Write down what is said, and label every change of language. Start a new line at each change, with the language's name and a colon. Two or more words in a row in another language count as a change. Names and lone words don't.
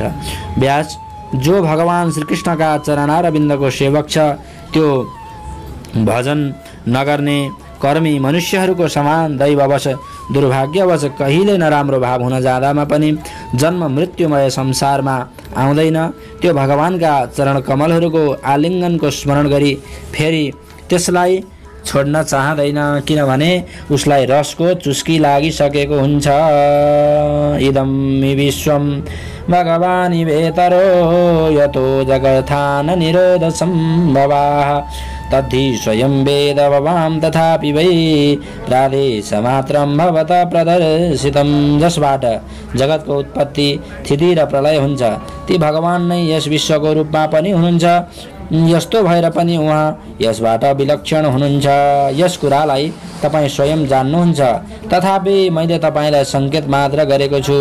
Nepali: व्यास, जो भगवान श्रीकृष्णका चरणारविन्दको सेवक छ, त्यो भजन नगर्ने कर्मी मनुष्यहरूको समान दैववश दुर्भाग्यवश कहिले नराम्रो भाव हुन जाँदामा पनि जन्म मृत्युमय संसारमा आउँदैन। त्यो भगवानका चरण कमलहरूको आलिङ्गनको स्मरण गरी फेरि त्यसलाई छोड्न चाहँदैन, किनभने उसलाई रसको चुस्की लागिसकेको हुन्छ।
Sanskrit: इदं विश्वं भगवानि वेतरो यतो जगत्थान निरोध सम्भवाः तद्धि स्वयं वेद भवाम तथापि वै प्रादेशमात्रं भवतः प्रदर्शितं।
Nepali: जसबाट जगतको उत्पत्ति, स्थिति र प्रलय हुन्छ, ती भगवान नै यस विश्वको रूपमा पनि हुनुहुन्छ। यस्तो भएर पनि उहाँ यसबाट विलक्षण हुनुहुन्छ। यस कुरालाई तपाईँ स्वयं जान्नुहुन्छ, तथापि मैले तपाईँलाई सङ्केत मात्र गरेको छु।